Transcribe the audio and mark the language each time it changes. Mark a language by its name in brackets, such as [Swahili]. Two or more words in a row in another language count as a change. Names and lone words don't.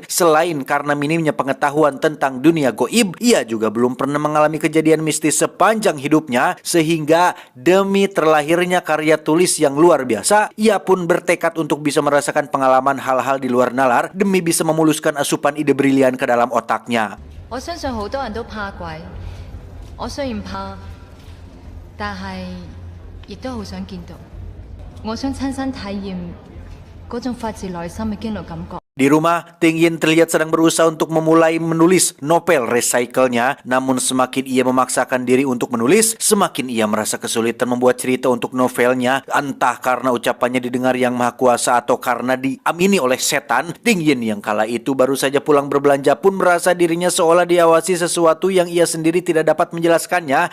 [Indonesian] Selain karena minimnya pengetahuan tentang dunia goib, ia juga belum pernah mengalami kejadian mistis sepanjang hidupnya, sehingga demi terlahirnya karya tulis yang luar biasa, ia pun bertekad untuk bisa merasakan pengalaman hal-hal di luar nalar demi bisa memuluskan asupan ide brilian ke dalam otaknya. [Cantonese] 我相信好多人都怕鬼，我雖然怕，但係亦都好想見到，我想親身體驗嗰種發自內心嘅經歷感覺。 [Indonesian] Di rumah, Ting Yin terlihat sedang berusaha untuk memulai menulis novel Recycle-nya. Namun semakin ia memaksakan diri untuk menulis, semakin ia merasa kesulitan membuat cerita untuk novelnya. Entah karena ucapannya didengar yang maha kuasa atau karena diamini oleh setan, Ting Yin yang kala itu baru saja pulang berbelanja pun merasa dirinya seolah diawasi sesuatu yang ia sendiri tidak dapat menjelaskannya.